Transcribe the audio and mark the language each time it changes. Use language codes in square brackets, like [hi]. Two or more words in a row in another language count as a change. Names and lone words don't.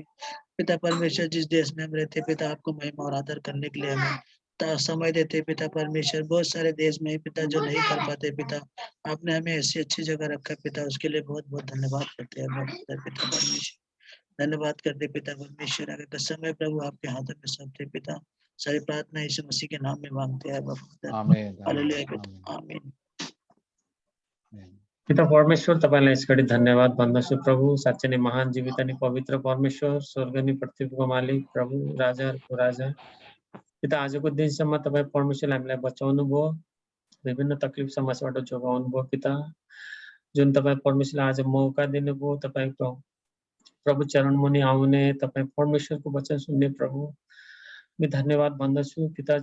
[hi] पिता परमेश्वर, जिस देश में हम रहते पिता, आपको महिमा और आदर करने के लिए हमें समय देते पिता परमेश्वर, बहुत सारे देश में पिता जो नहीं कर पाते पिता, आपने हमें ऐसी अच्छी जगह रखा पिता, उसके लिए बहुत बहुत धन्यवाद करते हैं पिता परमेश्वर। धन्यवाद करते पिता परमेश्वर, अगर समय प्रभु आपके हाथों में सौंपते पिता, सारी प्रार्थना यीशु मसीह के नाम में मांगते हैं बाबा। Amen. हालेलुया Amen. पिता, आमीन। Amen. [ne] पिता परमेश्वर तपाईँलाई यस घडी धन्यवाद भन्दछु प्रभु। साँच्चै नै महान जीवित अनि पवित्र परमेश्वर, स्वर्ग अनि पृथ्वीको मालिक, प्रभु राजाहरूको राजा। पिता आजको दिनसम्म तपाईँ परमेश्वरले हामीलाई बचाउनु भयो, विभिन्न तकलिफ समस्याबाट जोगाउनु भयो पिता। जुन तपाईँ परमेश्वरले आज मौका दिनुभयो तपाईँको प्रभु चरण मुनि आउने, तपाईँ परमेश्वरको वचन सुन्ने प्रभु, म धन्यवाद भन्दछु पिता।